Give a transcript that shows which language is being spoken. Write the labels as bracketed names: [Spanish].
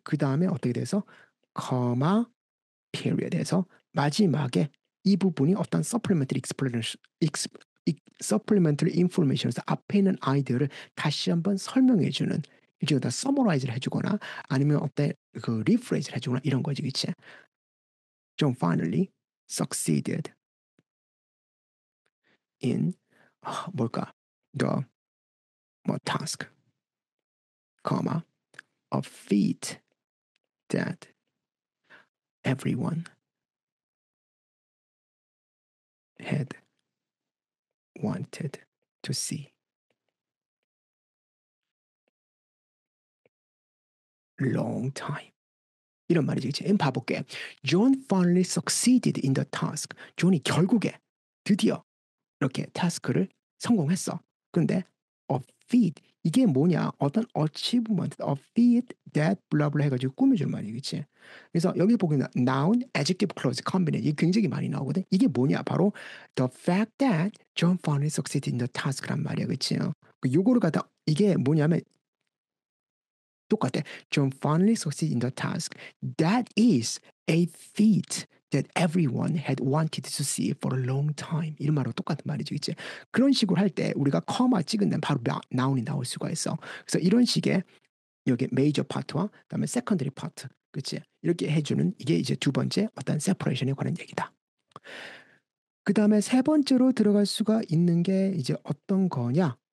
[Korean] 그 다음에 어떻게 돼서 comma period에서 마지막에 이 부분이 어떤 [English] supplementary explanation, supplementary information [Korean] 에서 앞에 있는 아이디어를 다시 한번 설명해 주는 일종의 다 summariz를 해주거나 아니면 어때 그 rephrase 해주거나 이런 거지, 그치? [English] John finally succeeded in [Korean] 뭘까? [English] The 뭐 task, comma, a feat that everyone had wanted to see. Long time. [Korean] 이런 말이지, 그치? 봐볼게. [English] John finally succeeded in the task. [Korean] 존이 결국에 드디어 이렇게 타스크를 성공했어. 근데 a feat 이게 뭐냐? 어떤 achievement, [English] a feat that [Korean] 블라블라 해가지고 꾸며주는 말이지, 그치? 그래서 여기 보면 noun, adjective, clause, combination 이게 굉장히 많이 나오거든. 이게 뭐냐? [English] 바로 the fact that John finally succeeded in the task란 [Korean] 말이야, 그치? 요거를 갖다 이게 뭐냐면 똑같아. [English] John finally succeeded in the task. That is a feat that everyone had wanted to see for a long time. [Korean] 이런 말하고 똑같은 말이죠, 이제. 그런 식으로 할 때 우리가 커마 찍은 데는 바로 나운이 나올 수가 있어. 그래서 이런 식의 여기 메이저 파트와 그다음에 세컨더리 파트, 그렇지? 이렇게 해주는 이게 이제 두 번째 어떤 세퍼레이션에 관한 얘기다. 그 다음에 세 번째로 들어갈 수가 있는 게 이제 어떤 거냐?